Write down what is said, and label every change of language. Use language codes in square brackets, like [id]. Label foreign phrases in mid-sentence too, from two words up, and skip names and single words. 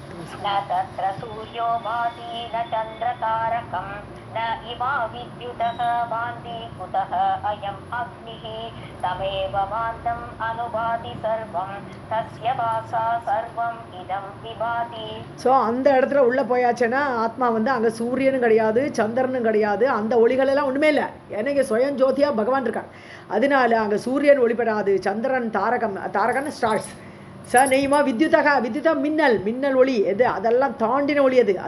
[sa] न तत्र सूर्यो भाति न चन्द्रतारकं न इमा विद्युतः भान्ति कुतः अयम् अग्निः तमेव भान्तम् अनुभाति सर्वं तस्य भासा सर्वम् इदं विभाति. [ta] ஸோ அந்த இடத்துல உள்ளே போயாச்சுன்னா ஆத்மா வந்து அங்கே சூரியனும் கிடையாது சந்திரனும் கிடையாது, அந்த ஒளிகளெல்லாம் ஒன்றுமே இல்லை. ஏன்னா இங்கே சுயம் ஜோதியாக பகவான் இருக்கான். அதனால அங்கே சூரியன் ஒளிப்படாது, சந்திரன் தாரகம்னு ஸ்டார்ஸ். [sa] नेमा विद्युता [ta] மின்னல் ஒளி எது, அதெல்லாம் தாண்டின ஒளி அது.